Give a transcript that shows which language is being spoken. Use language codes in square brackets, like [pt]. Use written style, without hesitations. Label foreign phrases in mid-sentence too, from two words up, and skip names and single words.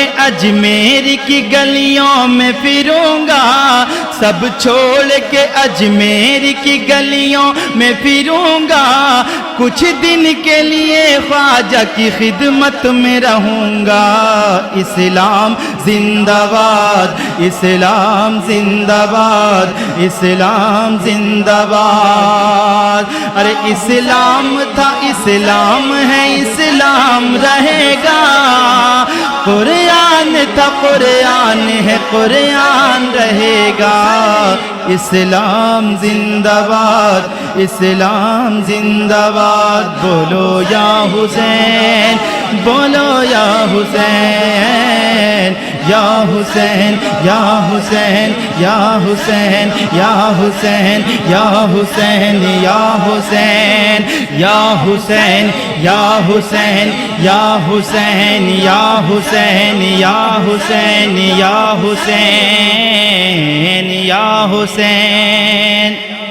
[ur] اجمیر کی گلیوں میں پھروں گا سب چھوڑ کے اجمیر کی گلیوں میں پھروں گا کچھ دن کے لیے خواجہ کی خدمت میں رہوں گا اسلام زندہ باد اسلام زندہ باد اسلام زندہ باد ارے اسلام تھا اسلام ہے اسلام رہے گا قرآن تھا قرآن ہے قرآن رہے گا اسلام زندہ باد اسلام زندہ باد بولو یا حسین بولو یا حسین یا حسین یا حسین یا حسین یا حسین یا حسین یا حسین یا حسین یا حسین یا حسین یا حسین یا حسین یا حسین یا حسین